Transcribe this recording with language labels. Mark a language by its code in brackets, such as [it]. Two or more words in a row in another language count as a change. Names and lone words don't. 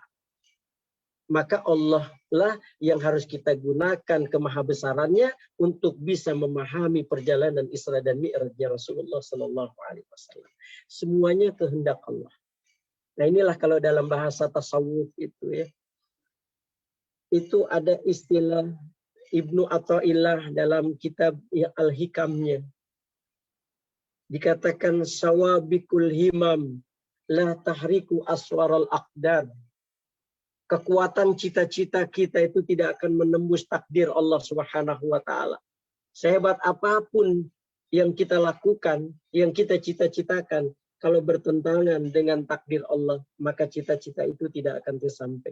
[id] Maka Allah lah yang harus kita gunakan kemahabesarannya untuk bisa memahami perjalanan Isra dan Mi'rajnya Rasulullah [ar] صلى الله عليه وسلم. [id] Semuanya kehendak Allah. Nah, inilah kalau dalam bahasa tasawuf itu ya, itu ada istilah Ibnu Athaillah dalam kitab Al-Hikamnya. [ar] Dikatakan سوابق الهمم لا تخرق أسوار الأقدار. [id] Kekuatan cita-cita kita itu tidak akan menembus takdir Allah [ar] سبحانه وتعالى. [id] Sehebat apapun yang kita lakukan, yang kita cita-citakan, kalau bertentangan dengan takdir Allah, maka cita-cita itu tidak akan tersampai.